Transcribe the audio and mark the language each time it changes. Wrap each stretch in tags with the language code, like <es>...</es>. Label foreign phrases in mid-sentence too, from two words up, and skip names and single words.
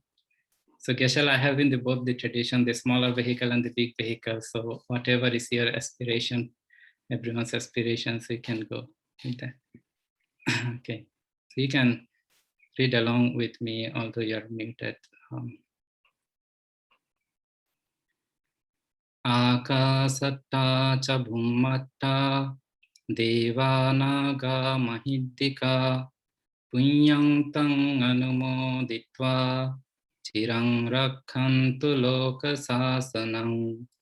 <en>So Geshe-la, I have in both the tradition, the smaller vehicle and the big vehicle. So whatever is your aspiration, everyone's aspirations, we can go with that. Okay, so you can read along with me, although you're muted.</en> <pi>Akasatta cha bhummatta devanaga mahiddika punyang tang anumoditva chirang rakkhantu loka sasanam.</pi>